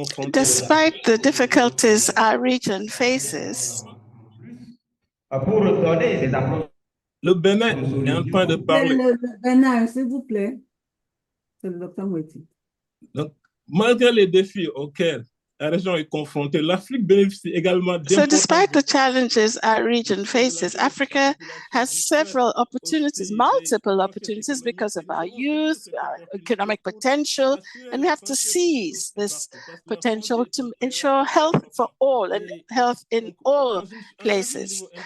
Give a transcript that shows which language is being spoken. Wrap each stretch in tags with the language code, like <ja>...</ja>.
<en>Despite the difficulties our region faces,</en> <fr>le Bénin est en train de parler. Le Bénin, s'il vous plaît. C'est le docteur Moiti. Donc, malgré les défis auxquels la région est confrontée, l'Afrique bénéficie également</fr> <en>so despite the challenges our region faces, Africa has several opportunities, multiple opportunities because of our youth, our economic potential, and we have to seize this potential to ensure health for all and health in all places.</en>